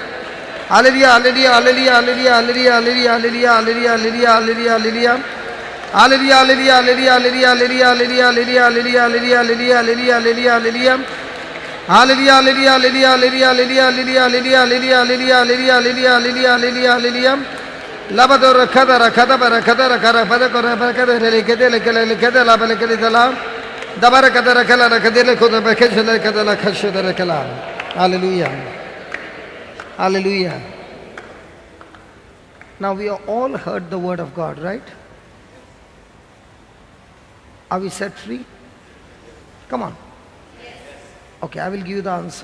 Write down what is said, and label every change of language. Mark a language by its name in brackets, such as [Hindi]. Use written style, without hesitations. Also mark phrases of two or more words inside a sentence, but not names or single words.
[English] Hallelujah, hallelujah, hallelujah, hallelujah, hallelujah, hallelujah, hallelujah, hallelujah, hallelujah, hallelujah. Hallelujah, hallelujah, hallelujah, hallelujah, hallelujah, hallelujah, hallelujah, hallelujah, hallelujah, hallelujah, hallelujah. Hallelujah, hallelujah, hallelujah, hallelujah, hallelujah, hallelujah, hallelujah, hallelujah, hallelujah, hallelujah, hallelujah. Labador kadara kadabara kadara kara padakora kadere kedele kedele kedela bale kedela. Dabara kadara kala kadele kodaba kedele kadala kashadara kala. Hallelujah. Hallelujah. Now we have all heard the word of God, right? Are we set free? Come on. Okay, I will give you the answer.